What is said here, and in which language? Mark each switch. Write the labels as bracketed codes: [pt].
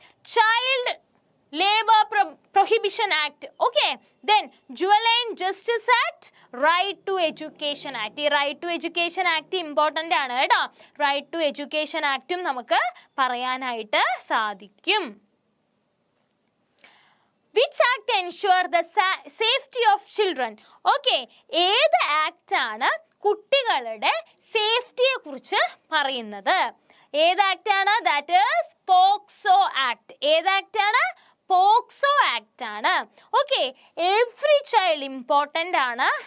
[en] Child labour prohibition act okay then ജുവലൈൻ justice act, right to education act. [ml] ഈ right to education act important ആണ് കേട്ടോ. Right to education ആക്ടും നമുക്ക് പറയാനായിട്ട് സാധിക്കും. [en] Which act ensure the safety of children? [ml] Okay ഏത് act ആണ് കുട്ടികളുടെ സേഫ്റ്റിയെ കുറിച്ച് പറയുന്നത്? ഏത് ആക്ട് ആണ്? [en] That is POCSO act. [ml] ഏത് ആക്ട് ആണ്? പോക്സോ ആക്ട് ആണ്. ഓക്കെ [en] every child important [ml] ആണ്.